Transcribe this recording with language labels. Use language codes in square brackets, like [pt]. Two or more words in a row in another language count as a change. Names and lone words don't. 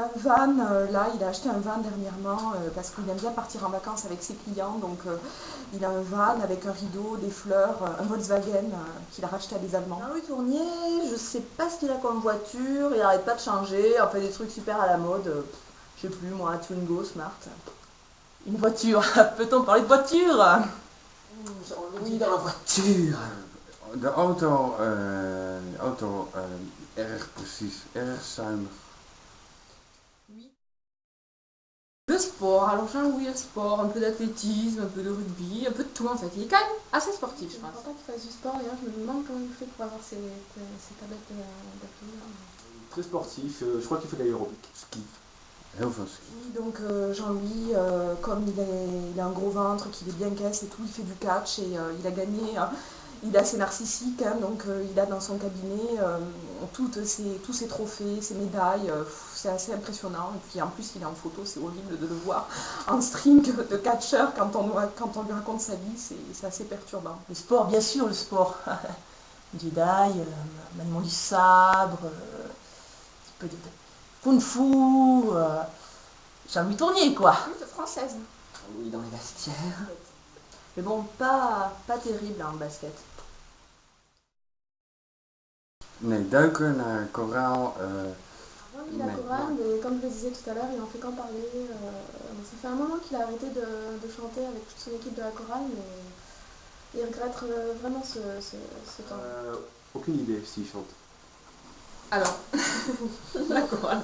[fr] il a un van, là il a acheté un van dernièrement parce qu'il aime bien partir en vacances avec ses clients, donc il a un van avec un rideau, des fleurs, un Volkswagen qu'il a racheté à des Allemands. Jean-Louis Tournier, je sais pas ce qu'il a comme voiture, il arrête pas de changer, il fait des trucs super à la mode, je sais plus moi, Twingo, Smart. Une voiture, peut-on parler de voiture? Oui, dans la voiture. [nl] De auto, erg precies, erg zuinig. [fr] Le sport, alors Jean-Louis, le sport, un peu d'athlétisme, un peu de rugby, un peu de tout en fait. Il est quand même assez sportif, je Je ne pense. crois pas qu'il fasse du sport, d'ailleurs je me demande comment il fait pour avoir ces tablettes d'appui. Très sportif, je crois qu'il fait de l'aérobic. Ski. [nl] Heel veel ski. [fr] Oui, donc Jean-Louis, comme il a un gros ventre, qu'il est bien caisse et tout, il fait du catch et il a gagné. Il est assez narcissique, hein, donc il a dans son cabinet tous ses trophées, ses médailles. C'est assez impressionnant. Et puis en plus, il est en photo, c'est horrible de le voir en string de catcheur quand on lui raconte sa vie, c'est assez perturbant. Le sport, bien sûr, le sport. Jedi, maniement du sabre, un petit peu de kung-fu, Jean-Louis Tournier, quoi. Lutte française. Oui, dans les vestiaires. Mais bon, pas terrible en basket. [nl] Nee, duiken naar koraal. [fr] Avant il a Mais- chorale, mais comme je le disais tout à l'heure, il en fait qu'en parler. Ça fait un moment qu'il a arrêté de chanter avec toute son équipe de la chorale, mais il regrette vraiment ce temps. Aucune idée s'il chante. Alors, la chorale.